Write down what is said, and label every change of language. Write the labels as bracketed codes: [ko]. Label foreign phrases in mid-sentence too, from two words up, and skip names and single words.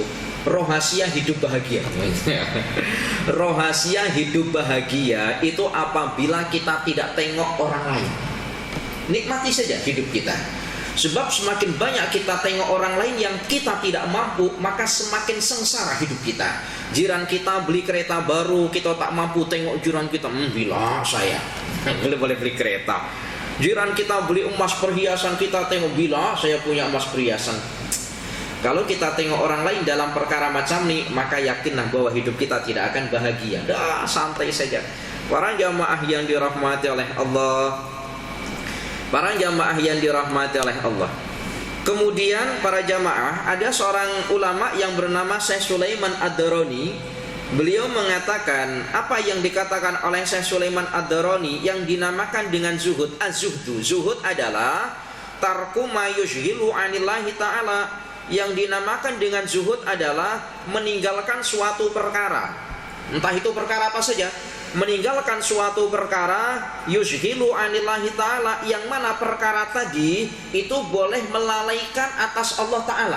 [ms] Rahasia hidup bahagia. Rahasia hidup bahagia itu apabila kita tidak tengok orang lain. Nikmati saja hidup kita. Sebab semakin banyak kita tengok orang lain yang kita tidak mampu, maka semakin sengsara hidup kita. Jiran kita beli kereta baru, kita tak mampu tengok jiran kita. Bila saya boleh beli kereta. Jiran kita beli emas perhiasan, kita tengok bila saya punya emas perhiasan. Kalau kita tengok orang lain dalam perkara macam ini, maka yakinlah bahwa hidup kita tidak akan bahagia. Dah santai saja. Para jamaah yang dirahmati oleh Allah. Para jamaah yang dirahmati oleh Allah. Kemudian para jamaah, ada seorang ulama yang bernama Syekh Sulaiman Ad-Darani. Beliau mengatakan apa yang dikatakan oleh Syekh Sulaiman Ad-Darani yang dinamakan dengan zuhud. Az-zuhdu, zuhud adalah [ar] ترك ما يشغل عن الله تعالى. [ms] Yang dinamakan dengan zuhud adalah meninggalkan suatu perkara. Entah itu perkara apa saja. Meninggalkan suatu perkara [ar] يشغل عن الله تعالى, [ms] yang mana perkara tadi itu boleh melalaikan atas Allah Ta'ala.